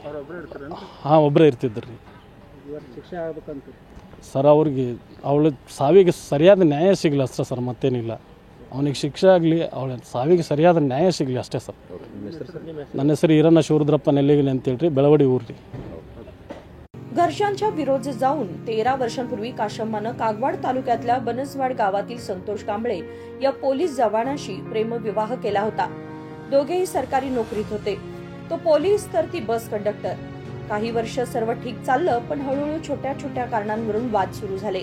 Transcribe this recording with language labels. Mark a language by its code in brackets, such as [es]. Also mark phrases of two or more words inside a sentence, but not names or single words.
[kn] ಹಾಂ, ಒಬ್ಬರೇ ಇರ್ತಿದ್ರಿ ರೀ ಶಿಕ್ಷೆ ಆಗ್ಬೇಕಂತ ಸರ್. ಅವಳ ಸಾವಿಗೆ ಸರಿಯಾದ ನ್ಯಾಯ ಸಿಗಲಿ ಅಷ್ಟೇ ಸರ್, ಮತ್ತೇನಿಲ್ಲ. ಅವನಿಗೆ ಶಿಕ್ಷೆ ಆಗಲಿ, ಅವಳ ಸಾವಿಗೆ ಸರಿಯಾದ न्याय ಸಿಗಲಿ ಅಷ್ಟೇ ಸರ್. ನನ್ನ ಹೆಸರು ಈರಣ್ಣ ಶಿವರುದ್ರಪ್ಪ ನೆಲ್ಲಿಗಿನಿ ಅಂತೇಳಿ, ಬೆಳವಡಿ ಊರು ರೀ. [mr] घरच्यांच्या विरोध जाऊन 13 वर्षांपूर्वी काशम्मानं कागवाड तालुक्यातल्या बनसवाड गावातील संतोष कांबळे या पोलीस जवानाशी प्रेमविवाह केला होता. दोघेही सरकारी नोकरीत होते. तो पोलीस तर ती बस कंडक्टर. काही वर्ष सर्व ठीक चाललं, पण हळूहळू छोट्या छोट्या कारणांवरून वाद सुरू झाले.